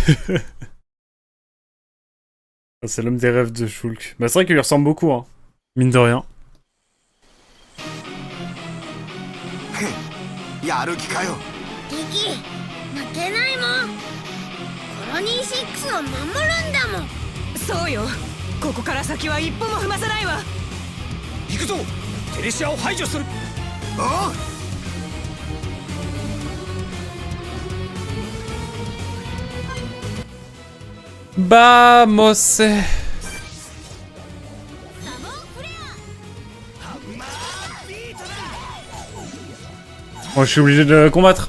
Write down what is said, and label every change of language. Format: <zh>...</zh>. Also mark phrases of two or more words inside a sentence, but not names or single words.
<fr>C'est l'homme des rêves de Shulk. Bah, c'est vrai qu'il lui ressemble beaucoup, hein. Mine de rien.</fr> <ja>やる気かよ。リキ、負けないもん。コロニー6を守るんだもん。そうよ。ここから先は一歩も踏まさないわ。行くぞ。テレシアを排除する。ああ。</ja> <es>Vamos.</es> <fr>Oh, je suis obligé de combattre.</fr>